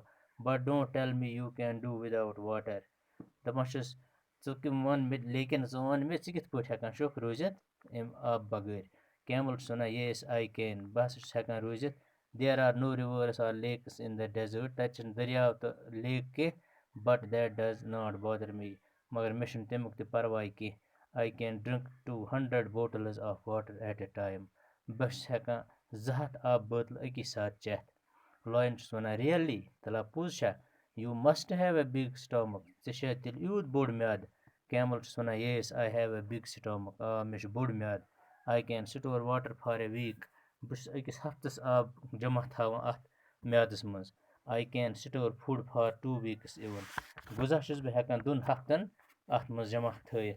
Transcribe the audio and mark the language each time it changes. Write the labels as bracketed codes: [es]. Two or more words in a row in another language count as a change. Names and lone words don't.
[en] But don't tell me you can do without water. [ks] دَپان چھُس ژٕ وَن مےٚ، لیکِن ژٕ وَن مےٚ ژٕ کِتھ پٲٹھۍ ہٮ۪کان چھُکھ روٗزِتھ اَمہِ آبہٕ بغٲر. کیمل چھُس وَنان [en] Yes I can, [ks] بہٕ ہسا چھُس ہٮ۪کان روٗزِتھ. [en] There are no rivers or lakes in the desert, [ks] تَتہِ چھِنہٕ دٔریاو تہٕ لیک کینٛہہ. [en] But that does not bother me, [ks] مگر مےٚ چھُنہٕ تمیُک تہِ پرواے کینٛہہ. [en] I can drink 200 bottles of water at a time, [ks] بہٕ چھُس ہٮ۪کان 200 آبہٕ بٲتلہٕ أکی ساتہٕ چٮ۪تھ. لاین چھُس وَنان ریلی، تَلہ پوٚز چھا؟ [en] You must have a big stomach, [ks] ژےٚ چھا تیٚلہِ یوٗت بوٚڑ میادٕ؟ کیمل چھُس وَنان [en] Yes I have a big stomach, [ks] آ مےٚ چھُ بوٚڑ میادٕ. [en] I can store water for a week, [ks] بہٕ چھُس أکِس ہفتَس آب جمع تھاوان اَتھ میادَس منٛز. [en] I can store food for 2 weeks even, [ks] غذا چھُس بہٕ ہٮ۪کان 2 ہفتَن اَتھ منٛز جمع تھٲیِتھ.